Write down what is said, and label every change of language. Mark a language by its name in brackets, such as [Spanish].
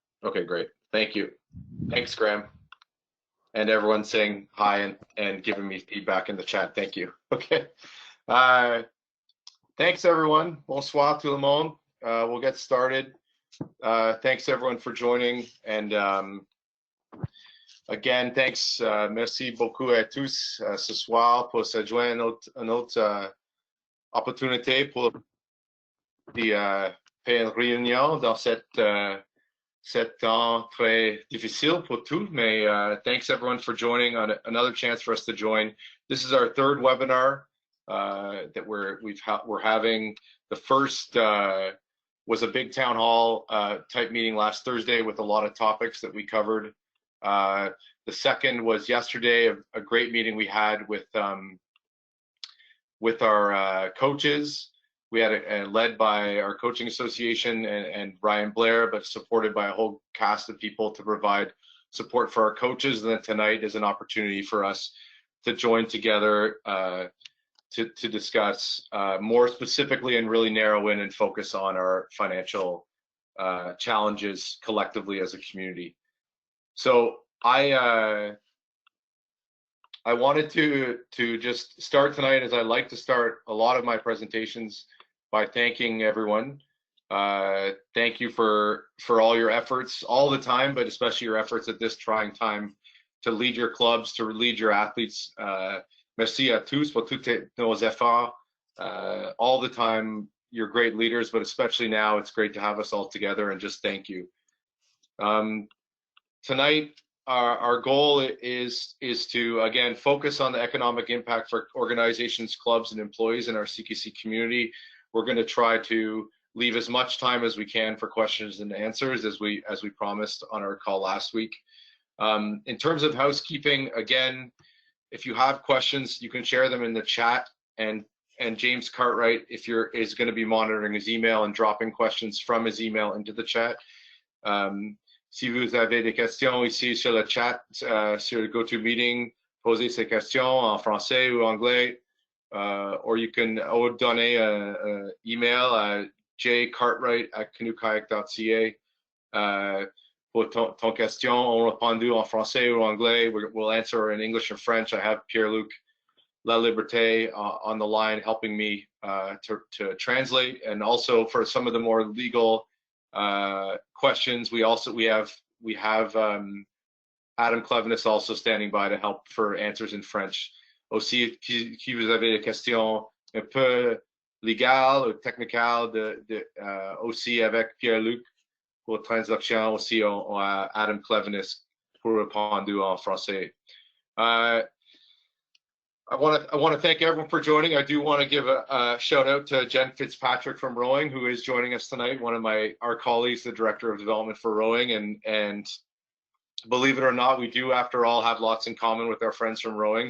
[English] Okay, great. Thank you. Thanks, Graham. And everyone saying hi and giving me feedback in the chat. Thank you. Okay. Thanks, everyone. [French] Bonsoir tout le monde. [English] We'll get started. Thanks, everyone, for joining. And again, thanks. [French] Merci beaucoup à tous ce soir pour se joindre à notre opportunité pour faire une réunion dans cette temps très difficile pour tous, mais [English] thanks everyone for joining on another chance for us to join. This is our third webinar that we're having. The first was a big town hall type meeting last Thursday with a lot of topics that we covered. The second was yesterday, a great meeting we had with our coaches. We had it led by our coaching association and Ryan Blair, but supported by a whole cast of people to provide support for our coaches. And then tonight is an opportunity for us to join together to discuss more specifically and really narrow in and focus on our financial challenges collectively as a community. So I wanted to just start tonight, as I like to start a lot of my presentations, by thanking everyone. Thank you for all your efforts all the time, but especially your efforts at this trying time to lead your clubs, to lead your athletes. [French] Merci à tous pour tous nos efforts. [English] All the time, you're great leaders, but especially now, it's great to have us all together and just thank you. Tonight, our goal is to, again, focus on the economic impact for organizations, clubs, and employees in our CKC community. We're going to try to leave as much time as we can for questions and answers as we promised on our call last week. In terms of housekeeping, again, if you have questions, you can share them in the chat, and James Cartwright, is going to be monitoring his email and dropping questions from his email into the chat. [French] Si vous avez des questions ici sur le chat, sur le GoToMeeting, posez ces questions en français ou anglais. [English] Or you can donner an email à jcartwright@canoekayak.ca. [French] Pour ton question, on répondu en français ou anglais. [English] We'll answer in English or French. I have Pierre-Luc Laliberté on the line helping me to translate, and also for some of the more legal questions, we have Adam Clevenis also standing by to help for answers in French. [French] Aussi, si vous avez des questions un peu légales ou technicales, aussi avec Pierre-Luc pour traduction, aussi on a Adam Clevenis pour répondre en français. [English] I want to thank everyone for joining. I do want to give a shout out to Jen Fitzpatrick from Rowing, who is joining us tonight. One of our colleagues, the director of development for Rowing, and believe it or not, we do, after all, have lots in common with our friends from Rowing.